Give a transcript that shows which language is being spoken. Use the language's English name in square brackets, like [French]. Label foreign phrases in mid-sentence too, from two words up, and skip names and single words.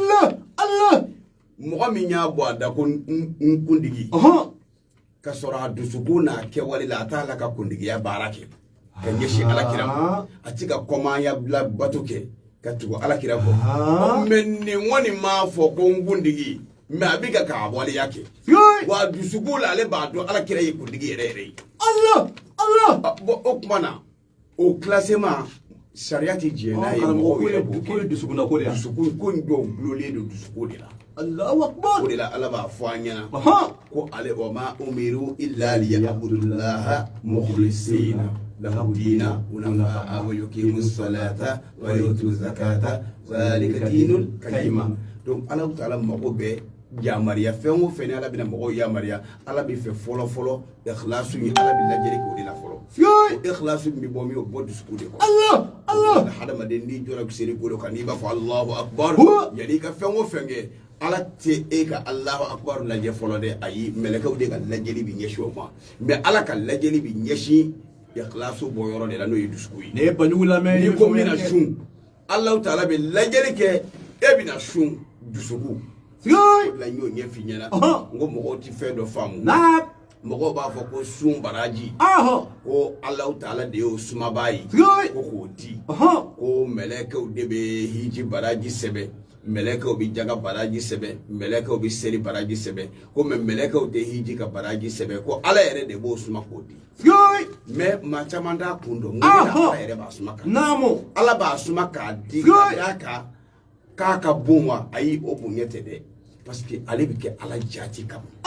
[Bambara] mɔgɔ min y'a bɔ a da ko n kuntigi ka sɔrɔ a dusukun n'a kɛwale la a t'a la ka kuntigiya baara kɛ ka ɲɛsin alakira ma a ti ka kɔmaya bila bato kɛ ka tugu alakira kɔ mɛ nin kɔni m'a fɔ ko n kuntigi mɛ a bɛ ka k'a waleya kɛ wa dusukun la ale b'a dɔn alakira ye kuntigi yɛrɛ yɛrɛ ye o tuma na o classement sariya ti diɲɛ n'a ye mɔgɔw yɛrɛ b'o kɛ dusukunna ko de la dusukun ko in dɔw gulonlen don dusukun de la [Arabic] الله أكبر [Bambara] o de la ala b'a fɔ an ɲɛna ko ale [Arabic] وما أمروا إلا ليعبدوا الله مخلصين له الدين حنفاء ويقيموا الصلاة ويؤتوا الزكاة ذلك دين القيمة donc [Bambara] ala ta'ala mago bɛ yamariya fɛn o fɛn ni ala bɛna mɔgɔw yamariya ala bɛ fɛ fɔlɔ fɔlɔ ikhlasu ye ala bɛ lajɛli k'o de la fɔlɔ ikhlasu bɛ bɔ min o bɔ dusukun de kɔnɔ Allah hadamaden n'i jɔra seli bolo kan n'i b'a fɔ [Arabic] الله أكبر [Bambara] yanni ka fɛn o fɛn kɛ ala tɛ e ka [Arabic] الله أكبر [Bambara] lajɛ fɔlɔ dɛ ayi mɛlɛkɛw de ka lajɛli bɛ ɲɛsin o ma mɛ ala ka lajɛli bɛ ɲɛsin ikhlasu bɔ yɔrɔ de la n'o ye dusukun ye ne ye banjugu lamɛn n'i ko min na sun Allah ta'ala bɛ lajɛli kɛ e bɛ na sun dusukun la y'o ɲɛf'i ɲɛna n ko mɔgɔw tɛ fɛn dɔ faamu mɔgɔw b'a fɔ ko sun baraji ko Allahu ta'ala de y'o sumabaa ye ko k'o di ko mɛlɛkɛw de bɛ hiji baraji sɛbɛn mɛlɛkɛw bɛ jaga baraji sɛbɛn mɛlɛkɛw bɛ seli baraji sɛbɛn ko mɛ mɛlɛkɛw tɛ hiji ka baraji sɛbɛn ko ala yɛrɛ de b'o suma k'o di mɛ maa caman t'a kun dɔn n ala yɛrɛ b'a suma k'a di ala b'a suma k'a di k'a kan k'a ka bon wa ayi o bonya tɛ dɛ parce que ale bɛ kɛ ala jati kama